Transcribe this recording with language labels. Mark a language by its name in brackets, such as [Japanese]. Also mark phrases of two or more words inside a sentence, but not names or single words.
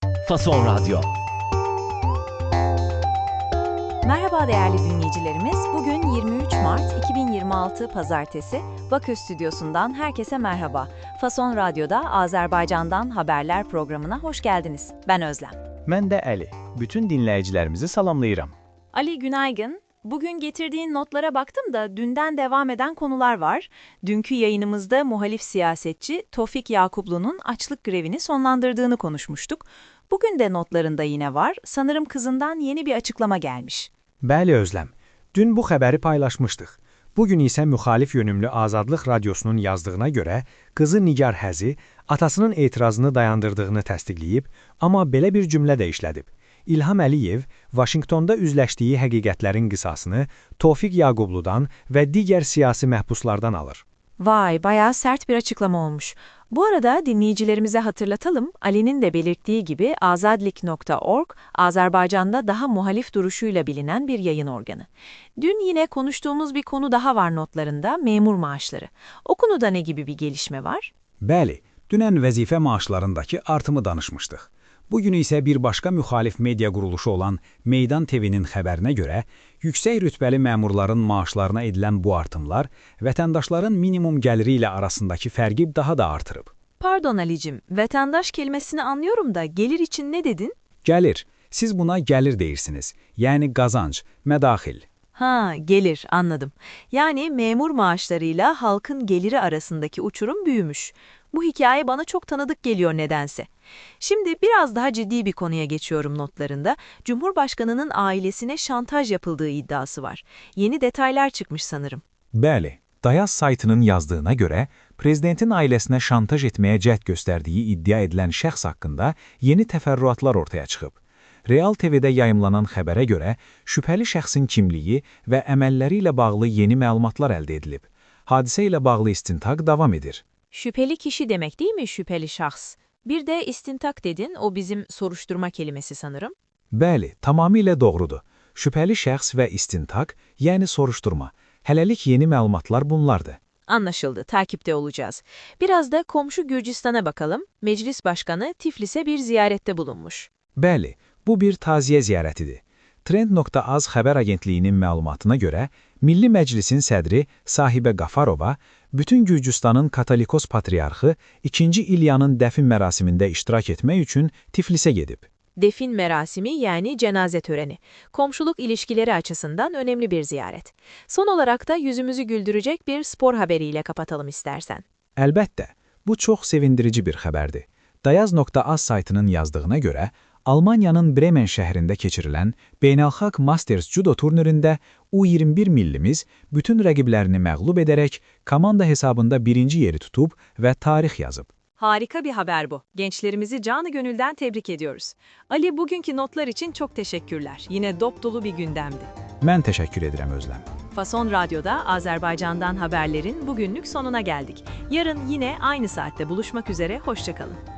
[Turkish] Fason Radyo. Merhaba değerli dinleyicilerimiz. Bugün 23 Mart 2026 Pazartesi. Bakü Stüdyosu'ndan herkese merhaba. Fason Radyo'da Azerbaycan'dan Haberler programına hoş geldiniz. Ben Özlem. [Azerbaijani] Mən də Əli. Bütün dinləyicilərimizi salamlayıram. [Turkish] Ali günaydın. Bugün getirdiğin notlara baktım da dünden devam eden konular var. Dünkü yayınımızda muhalif siyasetçi Tofik Yakuplu'nun açlık grevini sonlandırdığını konuşmuştuk. Bugün de notlarında yine var. Sanırım kızından yeni bir açıklama gelmiş. [Azerbaijani] Bəli Özləm, dün bu xəbəri paylaşmışdıq. Bugün isə müxalif yönümlü Azadlıq Radyosunun yazdığına görə qızı Nigar Həzi atasının etirazını dayandırdığını təsdiqləyib, amma belə bir cümlə də işlədib. İlham Əliyev, Vaşinqtonda üzləşdiyi həqiqətlərin qisasını Tofik Yaqubludan və digər siyasi məhbuslardan alır. [Turkish] Vay, bayağı sert bir açıklama olmuş. Bu arada dinleyicilerimize hatırlatalım, Ali'nin de belirttiği gibi azadlik.org, Azerbaycan'da daha muhalif duruşuyla bilinen bir yayın organı. Dün yine konuştuğumuz bir konu daha var notlarında, memur maaşları. O konuda ne gibi bir gelişme var? [Azerbaijani] Bəli, dünən vəzifə maaşlarındakı artımı danışmışdıq. Bugün isə bir başqa müxalif media quruluşu olan Meydan TV-nin xəbərinə görə, yüksək rütbəli məmurların maaşlarına edilən bu artımlar vətəndaşların minimum gəliri ilə arasındakı fərqi daha da artırıb. [Turkish] Pardon Ali'cim, vatandaş kelimesini anlıyorum da gelir için ne dedin? [Azerbaijani] Gəlir, siz buna gəlir deyirsiniz, yəni qazanc, mədaxil. [Turkish] Ha, gelir, anladım. Yani memur maaşlarıyla halkın geliri arasındaki uçurum büyümüş. Bu hikaye bana çok tanıdık geliyor nedense. Şimdi biraz daha ciddi bir konuya geçiyorum notlarında. Cumhurbaşkanının ailesine şantaj yapıldığı iddiası var. Yeni detaylar çıkmış sanırım. [Azerbaijani] Bəli, Dayaz saytının yazdığına görə, prezidentin ailəsinə şantaj etməyə cəhd göstərdiyi iddia edilən şəxs haqqında yeni təfərrüatlar ortaya çıxıb. Real TV-də yayımlanan xəbərə görə, şübhəli şəxsin kimliyi və əməlləri ilə bağlı yeni məlumatlar əldə edilib. Hadisə ilə bağlı istintaq davam edir. [Turkish] Şüpheli kişi demek değil mi şüpheli şahs? Bir de istintak dedin, o bizim soruşturma kelimesi sanırım. [Azerbaijani] Bəli, tamamilə doğrudur. Şübhəli şəxs və istintaq, yəni soruşturma. Hələlik yeni məlumatlar bunlardır. [Turkish] Anlaşıldı, takipte olacağız. Biraz da komşu Gürcistan'a bakalım. Meclis Başkanı Tiflis'e bir ziyarette bulunmuş. [Azerbaijani] Bəli, bu bir taziyə ziyarətidir. Trend.az xəbər agentliyinin məlumatına görə, Milli Məclisin sədri Sahibə Qafarova, bütün Gürcüstanın Katolikos Patriarxı 2. İlyanın dəfin mərasimində iştirak etmək üçün Tiflisə gedib. [Turkish] Defin merasimi yani cenaze töreni. Komşuluk ilişkileri açısından önemli bir ziyaret. Son olarak da yüzümüzü güldürecek bir spor haberiyle kapatalım istersen. Əlbəttə, bu çox sevindirici bir xəbərdir. Dayaz.az saytının yazdığına görə, Almaniyanın Bremen şəhərində keçirilən Beynəlxalq Masters Judo turnirində U21 millimiz bütün rəqiblərini məğlub edərək komanda hesabında birinci yeri tutub və tarix yazıb. Harika bir haber bu. Gençlerimizi canı gönülden tebrik ediyoruz. Ali, bugünkü notlar için çok teşekkürler. Yine dop dolu bir gündemdi. [Azerbaijani] Mən təşəkkür edirəm Özlem. [Turkish] Fason Radyo'da Azerbaycan'dan haberlerin bugünlük sonuna geldik. Yarın yine aynı saatte buluşmak üzere, hoşçakalın.